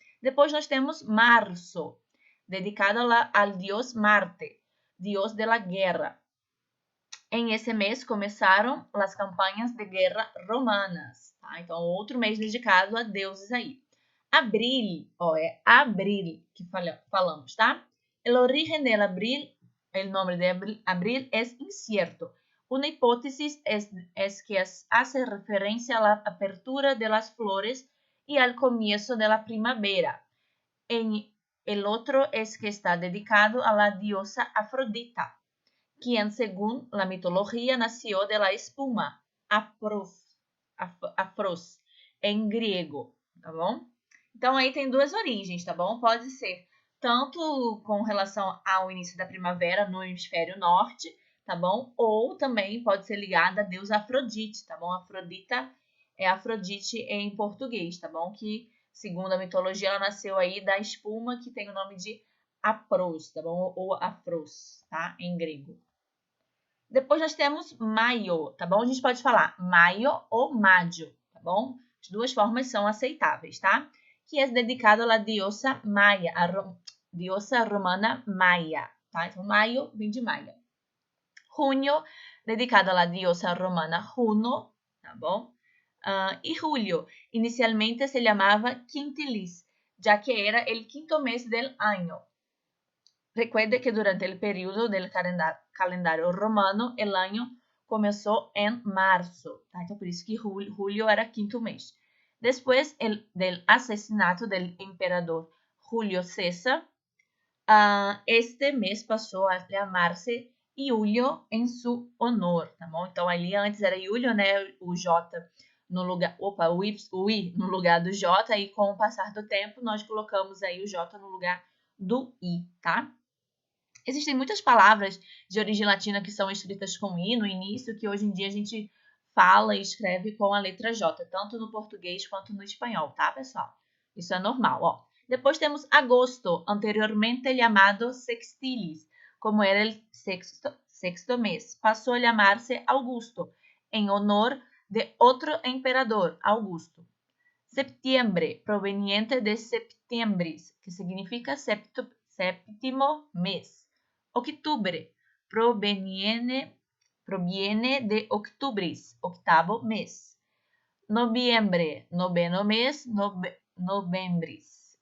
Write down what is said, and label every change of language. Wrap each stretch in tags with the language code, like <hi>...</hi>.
<pt>Depois nós temos março,</pt> <es>dedicado al dios Marte, dios de la guerra.</es> <pt>Em esse mês começaram as campanhas de guerra romanas, tá? Então, outro mês dedicado a deuses aí. Abril, ó, é abril que falamos, tá?</pt> <es>El origen del abril, el nombre de abril es incierto. Una hipótesis es que hace referencia a la apertura de las flores y al comienzo de la primavera. El otro es que está dedicado a la diosa Afrodita, quien según la mitología nació de la espuma, afros,</es> <pt>em grego, tá bom? Então, aí tem duas origens, tá bom? Pode ser tanto com relação ao início da primavera no hemisfério norte, tá bom? Ou também pode ser ligada a deusa Afrodite, tá bom? Afrodita é Afrodite em português, tá bom? Que, segundo a mitologia, ela nasceu aí da espuma que tem o nome de Apros, tá bom? Ou Afros, tá? Em grego. Depois nós temos maio, tá bom? A gente pode falar maio ou maggio, tá bom? As duas formas são aceitáveis, tá? Que é dedicado à</pt> <es>diosa Maia, diosa romana Maia,</es> <pt>tá? Então, maio vem de Maia. Junho, dedicado à</pt> <es>diosa romana Juno,</es> <pt>tá bom? E julio, inicialmente se chamava quintilis, já que era o quinto mês</pt> <es>del año. Recuerde que durante el periodo del calendario romano, el año comenzó en marzo.</es> <pt>Tá? Então, por isso que julio era quinto mês.</pt> <es>Después del asesinato del emperador Julio César,</es> <pt>este mês passou a</pt> <es>llamarse Iulio</es> <pt>em</pt> <es>su honor,</es> <pt>tá bom? Então, ali antes era Iulio, né? O J no lugar, o I no lugar do J, e com o passar do tempo, nós colocamos aí o J no lugar do I, tá? Existem muitas palavras de origem latina que são escritas com I no início, que hoje em dia a gente fala e escreve com a letra J, tanto no português quanto no espanhol, tá, pessoal? Isso é normal, ó. Depois temos agosto, anteriormente chamado sextilis, como era o sexto mês. Passou a chamar-se Augusto, em honor de outro imperador, Augusto.</pt> <es>Septiembre, proveniente de septiembris, que significa</es> <pt>sétimo mês.</pt> <es>Octubre, proviene de octubris,</es> <pt>octavo mês.</pt> <es>Noviembre,</es> <pt>noveno mês,</pt> <es>novembris.</es>